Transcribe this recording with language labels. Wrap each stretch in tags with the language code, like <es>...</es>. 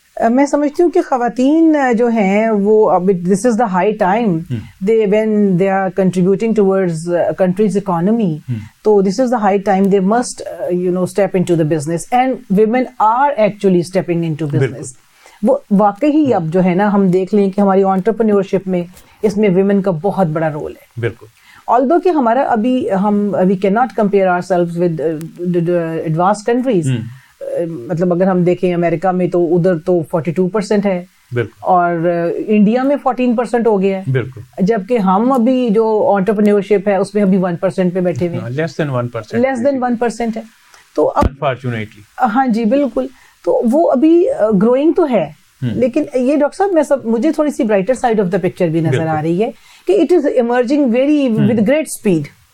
<ur>میں سمجھتی ہوں کہ خواتین جو ہیں وہ</ur> <en>This is the high time when they are contributing towards countries economy, تو this is the high time they must step into the business, and women are actually stepping into business.</en> <ur>وہ واقعی اب جو ہے نا ہم دیکھ لیں کہ ہماری انٹرپرینیورشپ میں اس میں ویمن کا بہت بڑا رول ہے. بالکل.</ur> <en>although</en> <ur>کہ ہمارا ابھی</ur> <en>cannot compare ourselves with advanced countries.</en> <ur>مطلب اگر ہم دیکھیں امریکہ میں تو ادھر تو 42% ہے, اور انڈیا میں 14% ہو گیا ہے, جبکہ ہم ابھی جو انٹرپرینیورشپ ہے اس میں ابھی 1% پہ بیٹھے ہوئے ہیں,</ur> <en>less than 1%</en> <ur>ہے. تو انفارچونیٹلی ہاں جی بالکل, تو وہ ابھی گروئنگ تو ہے, لیکن یہ ڈاکٹر صاحب مجھے تھوڑی سی</ur> <en>brighter side of the picture</en> <ur>بھی نظر آ رہی ہے کہ</ur> <en>It is emerging very with great speed.</en>